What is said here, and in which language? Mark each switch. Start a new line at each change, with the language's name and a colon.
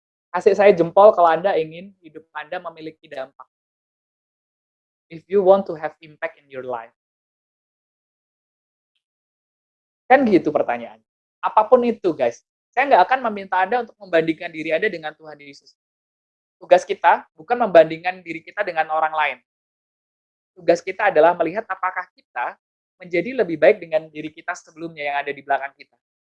Indonesian: Kasih saya jempol kalau Anda ingin hidup Anda memiliki dampak.
English: If you want to have impact in your life.
Indonesian: Kan gitu pertanyaannya. Apapun itu, guys. Saya nggak akan meminta Anda untuk membandingkan diri Anda dengan Tuhan Yesus. Tugas kita bukan membandingkan diri kita dengan orang lain. Tugas kita adalah melihat apakah kita menjadi lebih baik dengan diri kita sebelumnya yang ada di belakang kita.